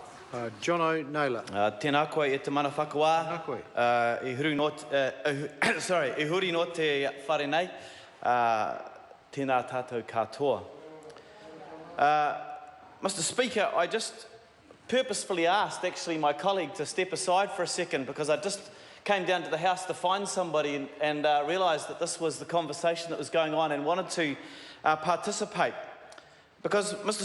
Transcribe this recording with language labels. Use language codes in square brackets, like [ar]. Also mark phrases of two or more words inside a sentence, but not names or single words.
[en] Jono Naylor. [mi] Tēnā koe e te mana whakawā. Tēnā koe. I huri no te whare nei. Tēnā tātou katoa. [en] Mr. Speaker, I just purposefully asked actually my colleague to step aside for a second because I just came down to the House to find somebody and realised that this was the conversation that was going on and wanted to participate. Because, Mr.